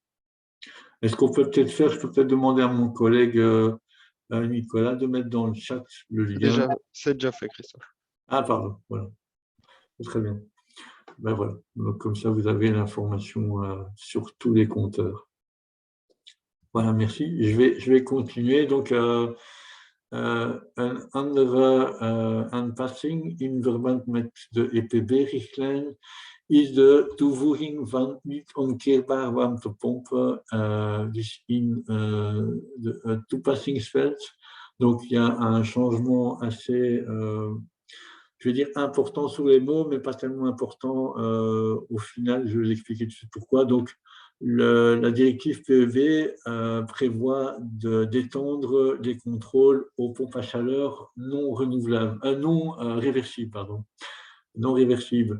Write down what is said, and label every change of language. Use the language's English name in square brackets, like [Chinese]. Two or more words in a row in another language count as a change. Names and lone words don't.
[French] Est-ce qu'on peut peut-être faire, je peux peut-être demander à mon collègue Nicolas de mettre dans le chat le lien. C'est déjà fait, Christophe. Ah, pardon, voilà. Très bien. Ben voilà. Donc, comme ça, vous avez l'information sur tous les compteurs. Voilà, merci. Je vais continuer. Donc, [Dutch] een andere aanpassing in verband met de EPB-richtlijn is de toevoeging van niet-omkeerbare warmtepompen dus in het toepassingsveld. [French] Donc, il y a un changement assez, je vais dire, important sur les mots, mais pas tellement important au final. Je vais vous expliquer tout de suite pourquoi. Donc, la directive PEV prévoit d'étendre les contrôles aux pompes à chaleur non renouvelables, non réversibles, pardon, non réversibles.